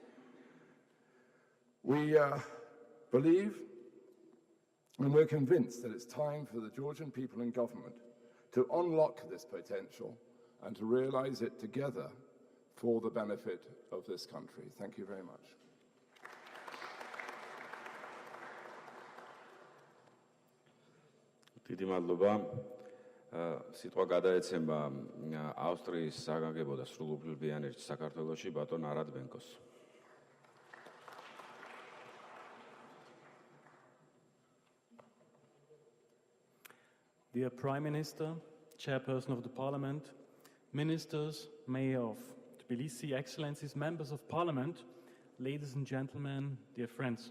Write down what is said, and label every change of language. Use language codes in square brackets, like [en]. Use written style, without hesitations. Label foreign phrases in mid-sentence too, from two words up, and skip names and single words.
[en] We believe and we're convinced that it's time for the Georgian people and government to unlock this potential and to realize it together for the benefit of this country. Thank you very much. [ka] დიდი მადლობა. სიტყვა გადაეცემა ავსტრიის საგანგებო და სრულუფლებიან ერთ საქართველოში ბატონ არად ბენკოს. [en] Dear Prime Minister, Chairperson of the Parliament, Ministers, Mayor of Tbilisi, Excellencies, Members of Parliament, ladies and gentlemen, dear friends.